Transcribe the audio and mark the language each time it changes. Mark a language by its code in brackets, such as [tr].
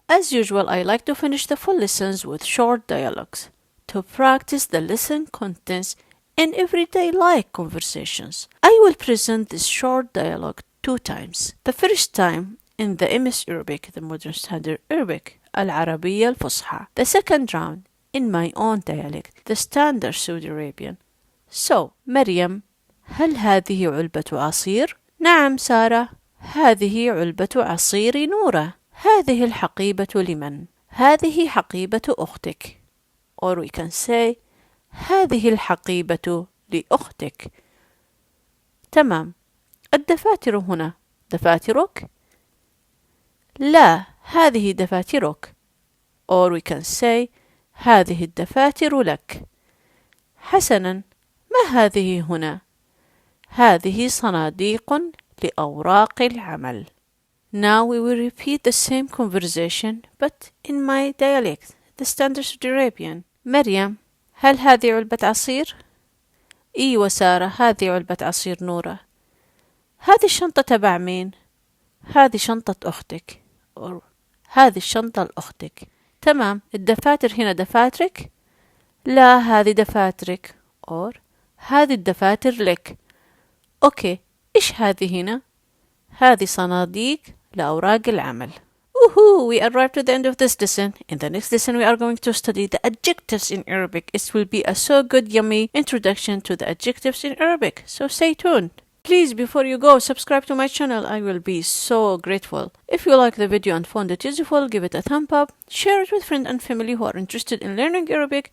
[en] As usual, I like to finish the full lessons with short dialogues to practice the lesson contents in everyday life conversations. I will present this short dialogue 2 times. The first time in the MS Arabic, the Modern Standard Arabic, العربية الفصحى. The second round in my own dialect, the Standard Saudi Arabian. [ar] So, مريم, هل هذه علبة عصير؟ نعم سارة، هذه علبة عصير نورة. هذه الحقيبة لمن؟ هذه حقيبة أختك. [en] Or we can say [ar] هذه الحقيبة لأختك. تمام. الدفاتر هنا دفاترك؟ لا، هذه دفاترك. [en] Or we can say [ar] هذه الدفاتر لك. حسنا، ما هذه هنا؟ هذه صناديق لأوراق العمل. [en] Now we will repeat the same conversation but in my dialect, the Standard Saudi Arabian. [ar] مريم، هل هذه علبة عصير؟ إيوة سارة، هذه علبة عصير نورة. هذه الشنطة تبع مين؟ هذه شنطة أختك. أو هذه الشنطة لأختك. تمام، الدفاتر هنا دفاترك؟ لا، هذه دفاترك. أو هذه الدفاتر لك. أوكي، إيش هذه هنا؟ هذه صناديق لأوراق العمل. Woohoo! [en] We arrived to the end of this lesson. In the next lesson, we are going to study the adjectives in Arabic. It will be a so good, yummy introduction to the adjectives in Arabic. So stay tuned. Please, before you go, subscribe to my channel. I will be so grateful. If you like the video and found it useful, give it a thumb up. Share it with friends and family who are interested in learning Arabic.